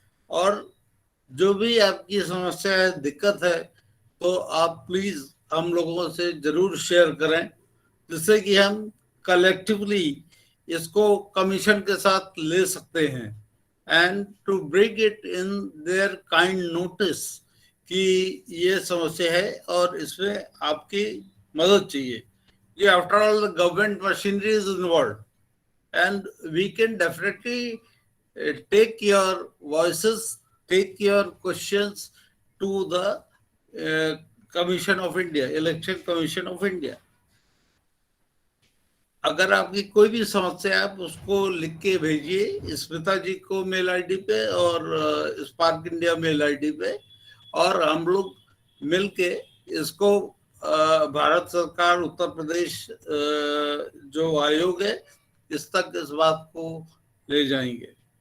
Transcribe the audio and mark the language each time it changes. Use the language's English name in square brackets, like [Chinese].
[Hindi] और जो भी आपकी समस्या है, दिक्कत है, तो आप प्लीज हम लोगों से जरूर शेयर करें, जिससे कि हम कलेक्टिवली इसको कमीशन के साथ ले सकते हैं, [English] and to bring it in their kind notice [Hindi] कि ये समस्या है और इसमें आपकी मदद चाहिए. [English] ये after all the government machinery is involve, and we can definitely take your voices, take your questions to the Commission of India, Election Commission of India. [Hindi] अगर आपकी कोई भी समस्या है, आप उसको लिख के भेजिए स्मिता जी को मेल आईडी पे और स्पार्क इंडिया मेल आईडी पे, और हम लोग मिलके इसको भारत सरकार, उत्तर प्रदेश जो आयोग है, इस तक इस बात को ले जाएंगे.